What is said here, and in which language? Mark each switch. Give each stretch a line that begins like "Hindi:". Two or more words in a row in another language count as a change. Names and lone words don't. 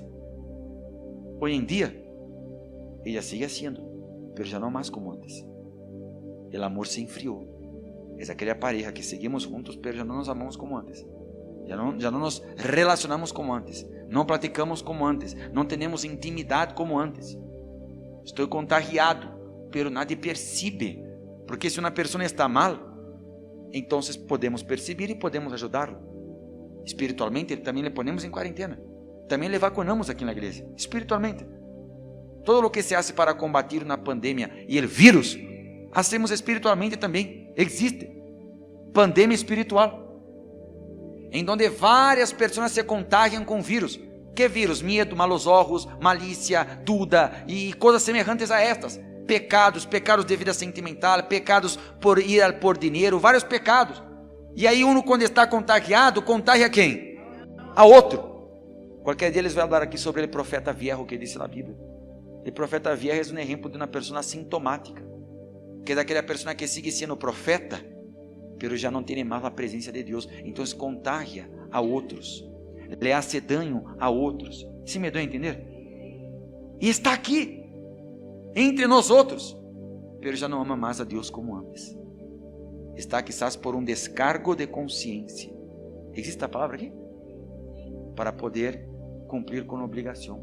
Portuguese: Hoje em dia, ela sigue sendo, mas já não mais como antes. O amor se enfriou. É aquela pareja que seguimos juntos, mas já não nos amamos como antes. Já não nos relacionamos como antes. Não praticamos como antes. Não temos intimidade como antes. Estou contagiado,
Spanish: pero nadie
Portuguese: percebe. Porque se uma pessoa está mal, então podemos perceber e podemos ajudá-lo. Espiritualmente, também
Spanish: le ponemos
Portuguese: em quarentena. Também
Spanish: le vacunamos
Portuguese: aqui na igreja. Espiritualmente. Todo o que
Spanish: se hace para combatir
Portuguese: uma pandemia e o vírus, hacemos espiritualmente também. Existe pandemia espiritual, em donde várias pessoas se contagiam com vírus. Que vírus? Medo, malos olhos, malícia, dúvida e coisas semelhantes a estas. Pecados de vida sentimental, pecados por ir por dinheiro, vários pecados. E aí uno, quando está contagiado, contagia quem? A outro. Qualquer dia eles vão falar aqui sobre o profeta viejo que disse na Bíblia. O profeta viejo é um exemplo de uma pessoa sintomática, que é aquela pessoa que sigue sendo profeta, pero já não tem mais a presença de Deus, então contagia a outros,
Spanish: le hace daño a outros.
Portuguese: Se me deu a entender? E está aqui, entre nós outros, pero já não ama mais a Deus como antes. Está quizás por um descargo de consciência. Existe a palavra aqui? Para poder cumprir com a obrigação.